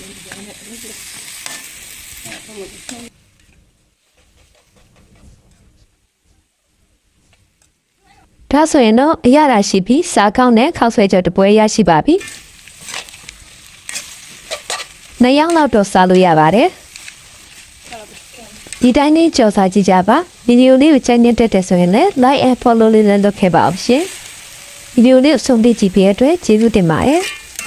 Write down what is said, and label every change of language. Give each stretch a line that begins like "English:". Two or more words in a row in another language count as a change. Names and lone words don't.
Burmese: ဒါဆိုရင်တော့အရသာရှိပြီးစားကောင်းတဲ့ခောက်ဆွဲကြော်တပွဲရရှိပါပြီ။နှစ်ယောက်လောက်တော့စားလို့ရပါတယ်။ဒီတိုင်းလေးကြော်စားကြည့်ကြပါ။ဗီဒီယိုလေးကိုကြိုက်နေတဲ့ဆိုရင်လည်း
English: like and follow
Burmese: လေးလည်းလုပ်ခဲ့ပါအောင်ရှင်။ဗီဒီယိုလေးကိုဆုံးဖြတ်ကြည့်ပေးတဲ့အတွက်ကျေးဇူးတင်ပါတယ်။